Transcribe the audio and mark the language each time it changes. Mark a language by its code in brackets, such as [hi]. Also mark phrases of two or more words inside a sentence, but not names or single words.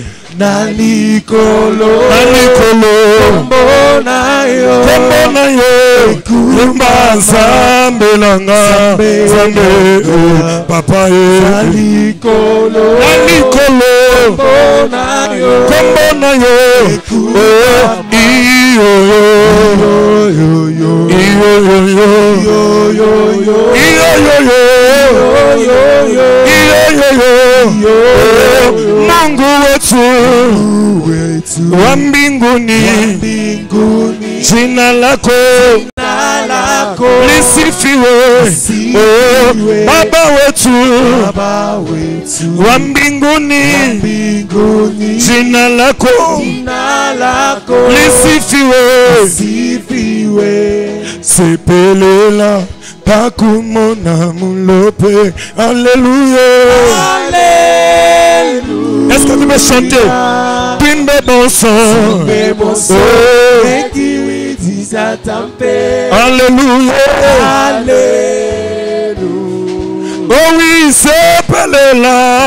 [ln] Na likolo kombo na yo kombo na yo yemba zambe nanga zambe o papa Na ye likolo kombo na yo na yo oh iyo yo yo yo [sw] Mungu wetu wa mbinguni, jina lako lisifiwe. Baba wetu wa mbinguni, jina lako lisifiwe. [bem] Sepelela pakumona mulope. [fr] Alléluia. Est-ce que tu peux chanter? Pimbe bon sang. Alléluia. Oh oui, sepelela.